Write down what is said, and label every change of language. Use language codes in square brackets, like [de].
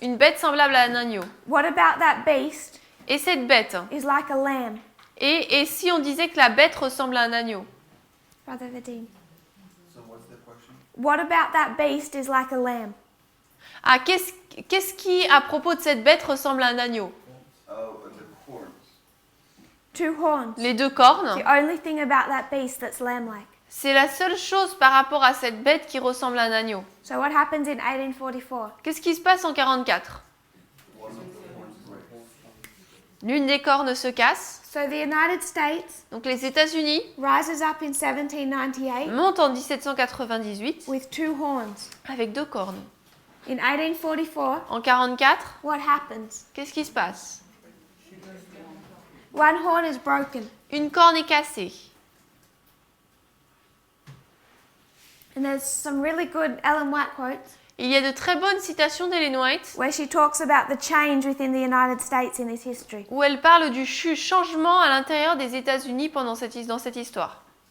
[fr] Une bête semblable à un agneau. [en] What about that beast [fr] Et cette bête? [en] is like a lamb? [fr] Et si on disait que la bête ressemble à un agneau? [en] Brother Vadim. So what's the question? What about that beast is like a lamb? [fr] Ah, qu'est-ce qui, à propos de cette bête, ressemble à un agneau? [en] Oh, the horns. Two horns. [fr] Les deux cornes. [en] The only thing about that beast that's lamb-like. [fr] C'est la seule chose par rapport à cette bête qui ressemble à un agneau. [en] So what happens in 1844? [fr] Qu'est-ce qui se passe en 44? [en] One of the horns breaks. [fr] L'une des cornes se casse. [en] So the United States [fr] Donc les États-Unis [en] rises up in 1798 [fr] montent en 1798 [en] with two horns. [fr] avec deux cornes. [en] In 1844, [fr] En 44, [en] what happens? [fr] qu'est-ce qui se passe? [en] One horn is broken. [fr] Une corne est cassée. [en] And there's some really good Ellen White quotes [fr] Il y a de très bonnes citations d'Ellen White [en] where she talks about the change within the United States in its history. [fr] où elle parle du changement à l'intérieur des États-Unis dans cette histoire.